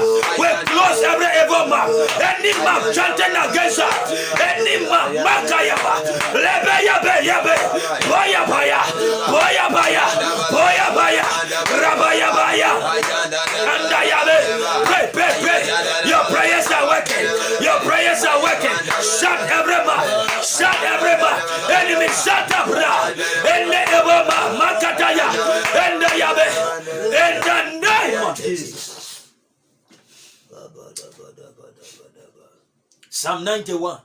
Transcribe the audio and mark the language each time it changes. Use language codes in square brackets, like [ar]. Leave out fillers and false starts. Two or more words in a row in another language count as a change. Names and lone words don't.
[en] We close every evil mouth. Any mouth chanting against us, any mouth makayaba, lebeyabe yabe, boyabaya, boyabaya, boyabaya, rabayabaya, andayabe. Pray. Your prayers are working. Your prayers are working. Shut every mouth. Shut every mouth. Enemy, shut up now. Any evil mouth makataya, andayabe. In the name of Jesus. Psalm 91.